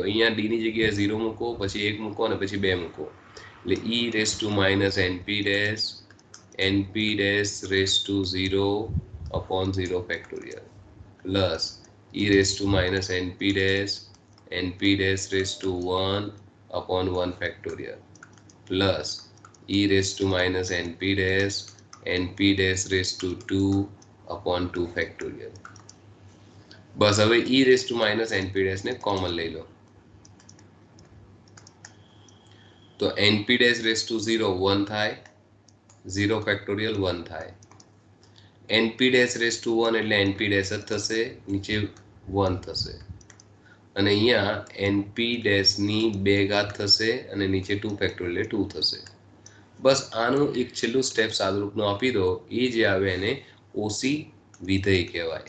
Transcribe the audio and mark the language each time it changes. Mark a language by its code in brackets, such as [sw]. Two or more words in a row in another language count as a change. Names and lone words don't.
[gu] અહીંયા ડી ની જગ્યાએ 0 મૂકો, પછી 1 મૂકો અને પછી 2 મૂકો. [en] એટલે e raised to minus np dash raised to 0 upon 0 factorial plus e raised to minus np dash raised to 1 upon 1 factorial plus e raised to minus np dash raised to 2 upon 2 factorial. [gu] બસ હવે [en] e raised to minus np dash [gu] ને કોમન લઈ લો તો [en] np dash raised to 0 1 થાય, 0 factorial 1 થાય. np dash raised to 1 એટલે np dash [gu] જ થશે, નીચે 1 થશે. અને અહીંયા એનપી ડેશની 2 ઘાત થશે અને નીચે 2 ફેક્ટોરિયલ એટલે 2 થશે. બસ આનું એક છેલ્લું સ્ટેપ સાદુરૂપનું આપી દો. એ જે આવે એને ઓસી વિધેય કહેવાય.